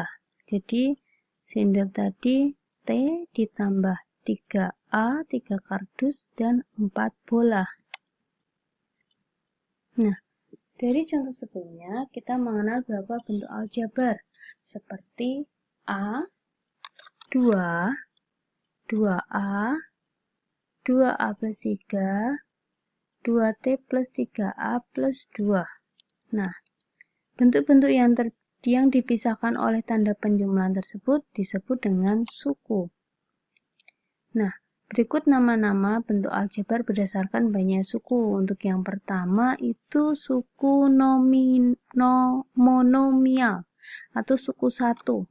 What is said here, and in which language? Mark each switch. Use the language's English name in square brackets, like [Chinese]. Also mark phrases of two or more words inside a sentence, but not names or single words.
[Indonesian] Jadi silinder tadi T ditambah 3A, 3 kardus, dan 4 bola. Nah, dari contoh sebelumnya kita mengenal beberapa bentuk aljabar seperti A, 2, 2A, 2A plus 3, 2T plus 3A plus 2. Nah, bentuk-bentuk yang dipisahkan oleh tanda penjumlahan tersebut disebut dengan suku. Nah, berikut nama-nama bentuk aljabar berdasarkan banyak suku. Untuk yang pertama itu suku monomial atau suku 1.